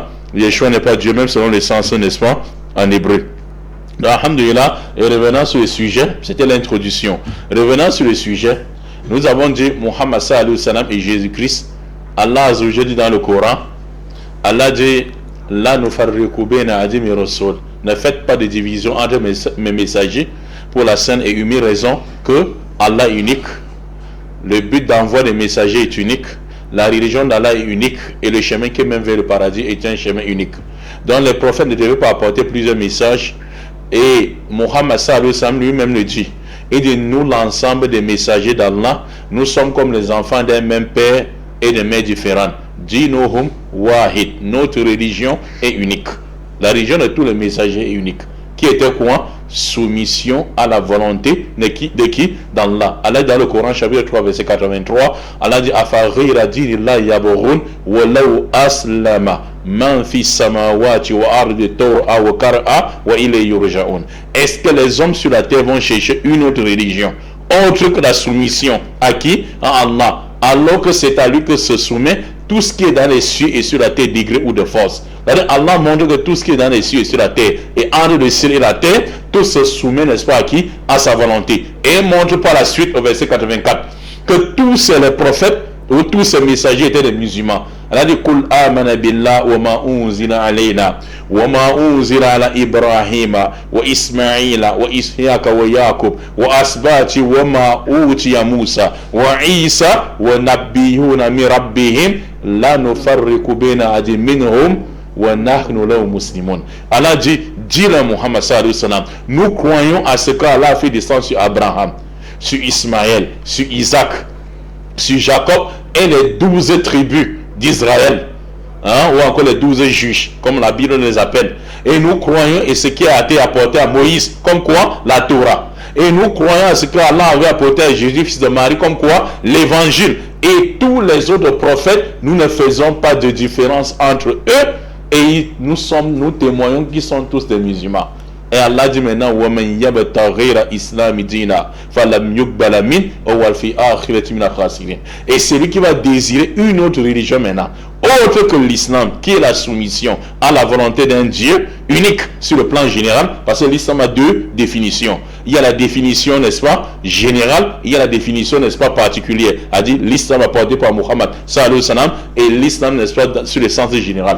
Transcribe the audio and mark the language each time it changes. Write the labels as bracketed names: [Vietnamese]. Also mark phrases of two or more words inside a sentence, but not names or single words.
[French] Yeshua n'est pas Dieu, même selon les sens, n'est-ce pas, en hébreu. Donc, alhamdulillah, et revenant sur le sujet, c'était l'introduction. Revenant sur le sujet, nous avons dit Muhammad [Arabic] صلى الله عليه وسلم [French] et Jésus-Christ. Allah [Arabic] عز وجل [French] dit dans le Coran, Allah dit: [Arabic] لا نفرق بين أحد من رسل. [French] Ne faites pas de division entre mes messagers, pour la saine et humble raison que Allah est unique. le but d'envoi des messagers est unique, la religion d'Allah est unique et le chemin qui mène vers le paradis est un chemin unique. Donc les prophètes ne devaient pas apporter plusieurs messages et Mohammed [Arabic] صلى الله عليه وسلم [French] lui-même le dit. Il dit nous l'ensemble des messagers d'Allah, nous sommes comme les enfants d'un même père et de mères différentes. [Arabic] دينهم واحد, [French] notre religion est unique. La religion de tous les messagers est unique. Qui était quoi? Soumission à la volonté de qui? D'Allah. Allah dans le Coran chapitre 3 verset 83, Allah dit [Arabic] أفغير دين الله يبغون وله أسلم من في السماوات والأرض طوعا وكرها وإليه يرجعون. [French] Est-ce que les hommes sur la terre vont chercher une autre religion autre que la soumission à qui? À Allah, alors que c'est à lui que se soumet tout ce qui est dans les cieux et sur la terre, degré ou de force. Allah montre que tout ce qui est dans les cieux et sur la terre et entre le ciel et la terre, tout se soumet, n'est-ce pas, à qui? À sa volonté. Et montre par la suite au verset 84 que tous les prophètes ou tous ces messagers étaient des musulmans. [Arabic] Allah dit قل آمنا بالله وما أنزل علينا وما أنزل على إبراهيم وإسماعيل وإسحاق ويعقوب والأسباط وما أوتي موسى وعيسى والنبيون من ربهم لا نفرق بين أحد منهم ونحن له مسلمون. [French] Allah dit, dis-le Muhammad [Arabic] صلى الله عليه وسلم, [French] nous croyons à ce qu'Allah a fait descendre sur Abraham, sur Ismaël, sur Isaac, sur Jacob et les 12 tribus d'Israël, ou encore les 12 juges, comme la Bible les appelle. Et nous croyons à ce qui a été apporté à Moïse, comme quoi? La Torah. Et nous croyons à ce qu'Allah avait apporté à Jésus, fils de Marie, comme quoi? L'évangile. Et tous les autres prophètes, nous ne faisons pas de différence entre eux, et nous témoignons qu'ils sont tous des musulmans. Et Allah dit maintenant [Arabic] وَمَنْ يَبْتَغِ غَيْرَ إِسْلَامِ دِينًا فَلَمْ يُقْبَلَ مِنْهُ وَهُوَ فِي الْآخِرَةِ مِنَ الْخَاسِرِينَ. [French] Et celui qui va désirer une autre religion maintenant, autre que l'islam, qui est la soumission à la volonté d'un Dieu unique sur le plan général, parce que l'islam a deux définitions. Il y a la définition, n'est-ce pas, générale, il y a la définition, n'est-ce pas, particulière. A dit l'islam apporté par Muhammad [Arabic] صلى الله عليه وسلم, [French] et l'islam, n'est-ce pas, sur le sens général.